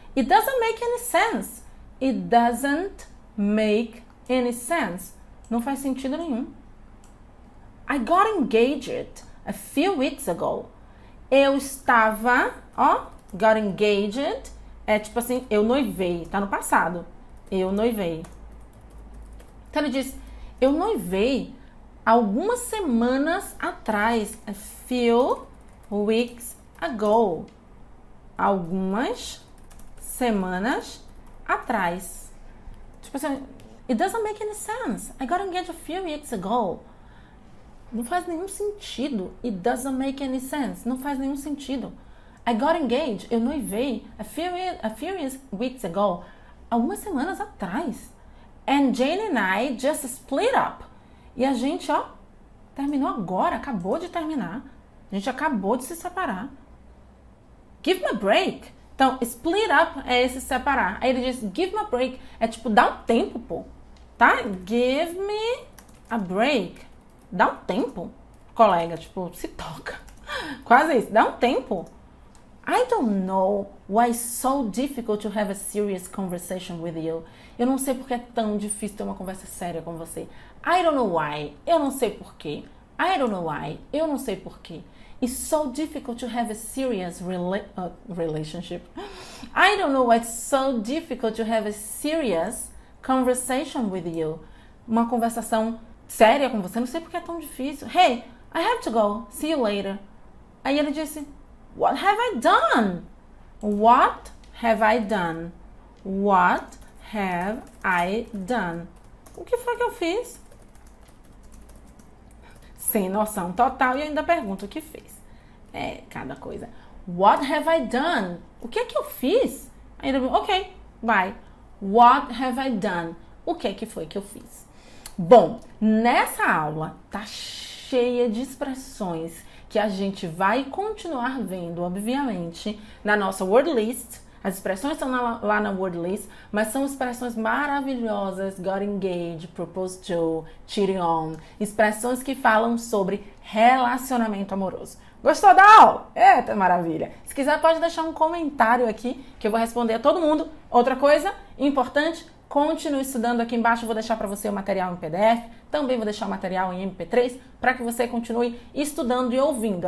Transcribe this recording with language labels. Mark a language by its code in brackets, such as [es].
[en] It doesn't make any sense. It doesn't make any sense. [pt] Não faz sentido nenhum. [en] I got engaged a few weeks ago. [pt] Eu estava, got engaged, é tipo assim, eu noivei, tá no passado. Eu noivei. Então ele diz, eu noivei algumas semanas atrás, [en] a few weeks ago. [pt] Algumas semanas atrás. Tipo assim, [en] it doesn't make any sense. I got engaged a few weeks ago. [pt] Não faz nenhum sentido. [en] It doesn't make any sense. [pt] Não faz nenhum sentido. [en] I got engaged. [pt] Eu noivei [en] a few weeks ago. [pt] Algumas semanas atrás. [en] And Jane and I just split up. [pt] E a gente, terminou agora. Acabou de terminar. A gente acabou de se separar. [en] Give me a break. [pt] Então, split up é esse separar. Aí ele diz, [en] give me a break. [pt] É tipo, dá um tempo, pô. Tá? [en] Give me a break. [pt] Dá um tempo, colega. Tipo, se toca. Quase isso. Dá um tempo. [en] I don't know why it's so difficult to have a serious conversation with you. [pt] Eu não sei porque é tão difícil ter uma conversa séria com você. [en] I don't know why. [pt] Eu não sei porquê. [en] I don't know why. Eu não sei porquê. It's so difficult to have a serious relationship. I don't know why it's so difficult to have a serious conversation with you. [pt] Uma conversação séria com você. Não sei porque é tão difícil. [en] Hey, I have to go. See you later. [pt] Aí ele disse, [en] what have I done? What have I done? What have I done? [pt] O que foi que eu fiz? Sem noção total e ainda pergunto o que fez. É, cada coisa. [en] What have I done? [pt] O que é que eu fiz? Aí ele, ok, vai. [en] What have I done? [pt] O que é que foi que eu fiz? Bom, nessa aula tá cheia de expressões que a gente vai continuar vendo, obviamente, na nossa word list. As expressões estão lá na word list, mas são expressões maravilhosas. [en] Got engaged, proposed to, cheating on. [pt] Expressões que falam sobre relacionamento amoroso. Gostou da aula? Eita, maravilha! Se quiser, pode deixar um comentário aqui, que eu vou responder a todo mundo. Outra coisa importante, continue estudando aqui embaixo. Eu vou deixar para você o material em PDF. Também vou deixar o material em MP3 para que você continue estudando e ouvindo.